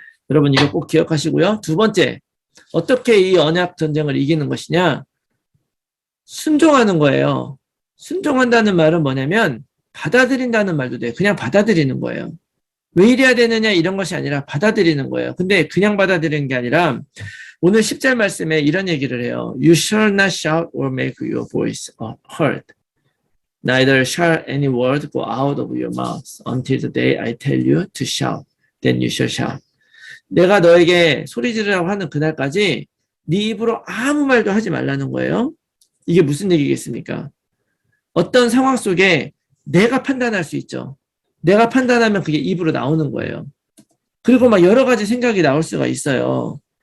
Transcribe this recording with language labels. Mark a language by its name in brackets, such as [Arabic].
[Korean] 여러분 이거 꼭 기억하시고요. 두 번째, 어떻게 이 언약 전쟁을 이기는 것이냐? 순종하는 거예요. 순종한다는 말은 뭐냐면 받아들인다는 말도 돼요. 그냥 받아들이는 거예요. 왜 이래야 되느냐 이런 것이 아니라 받아들이는 거예요. 근데 그냥 받아들이는 게 아니라 오늘 10절 말씀에 이런 얘기를 해요. [English] You shall not shout or make your voice heard. Neither shall any word go out of your mouth until the day I tell you to shout. Then you shall shout. [Korean] 내가 너에게 소리 지르라고 하는 그날까지 네 입으로 아무 말도 하지 말라는 거예요. 이게 무슨 얘기겠습니까? 어떤 상황 속에 내가 판단할 수 있죠. 내가 판단하면 그게 입으로 나오는 거예요. 그리고 막 여러 가지 생각이 나올 수가 있어요.